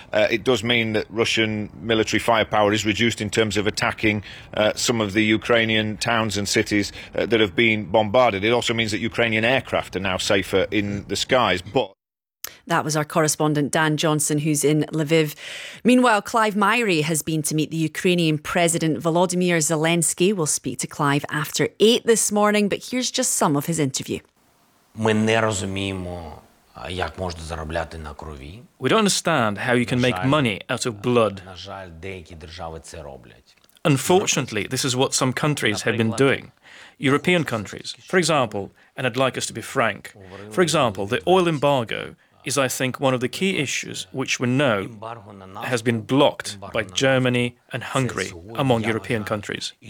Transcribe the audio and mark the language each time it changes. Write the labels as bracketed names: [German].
[English] It does mean that Russian military firepower is reduced in terms of attacking some of the Ukrainian towns and cities that have been bombarded. It also means that Ukrainian aircraft are now safer in the skies. But That was our correspondent, Dan Johnson, who's in Lviv. Meanwhile, Clive Myrie has been to meet the Ukrainian President Volodymyr Zelensky. We'll speak to Clive after 8 this morning, but here's just some of his interview. [Ukrainian] Ми не розуміємо, як можна заробляти на крові. [English] We don't understand how you can make money out of blood. [Ukrainian] На жаль, деякі держави це роблять. [English] Unfortunately, this is what some countries have been doing. European countries, for example, and I'd like us to be frank, for example, the oil embargo is, I think, one of the key issues which we know has been blocked by Germany and Hungary among European countries.